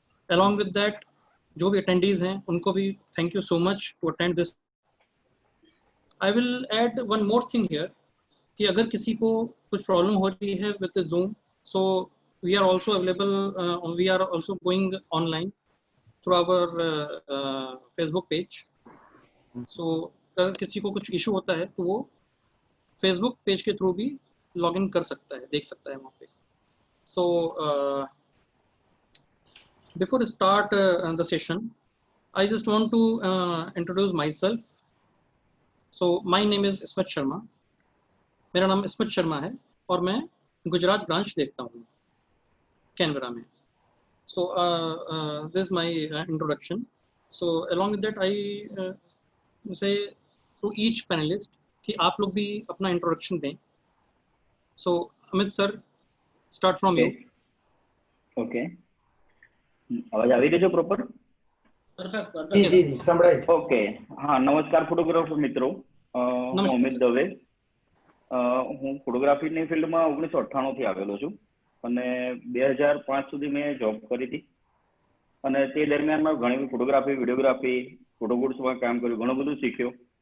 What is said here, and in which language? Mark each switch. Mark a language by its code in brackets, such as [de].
[en] Along with that, [hi] जो भी attendees हैं उनको भी [en] thank you so much to attend this. I will add one more thing here [hi] कि अगर किसी को कुछ प्रॉब्लम हो रही है [en] with the Zoom, so we are also available, we are also going online through our Facebook page. [hi] So अगर किसी को कुछ इशू होता है तो वो Facebook पेज के थ्रू भी लॉग इन कर सकता है, देख सकता है वहाँ पे. [en] So before we start the session, I just want to introduce myself. So my name is Ismat Sharma. [hi] मेरा नाम इस्मत शर्मा है और मैं गुजरात ब्रांच देखता हूँ कैनबरा में. [en] So this is my introduction. So along with that, I say to each panelist [hi] कि आप लोग भी अपना introduction दें. [en] So Amit sir, start from you. Okay. [gu] आवाज આવી રહી છે પ્રોપર? [en] Perfect. [gu] જી સંભળાય છે. ઓકે. હા, નમસ્કાર ફોટોગ્રાફર મિત્રો. હું અમિત દવે. હું ફોટોગ્રાફીની ફિલ્ડમાં 1998 થી આવેલો છું અને 2005 સુધી મેં જોબ કરી હતી અને તે દરમિયાન મેં ઘણી ફોટોગ્રાફી, વિડીયોગ્રાફી, ફોટોગ્રાફ્સમાં કામ કર્યું, ઘણું બધું શીખ્યો.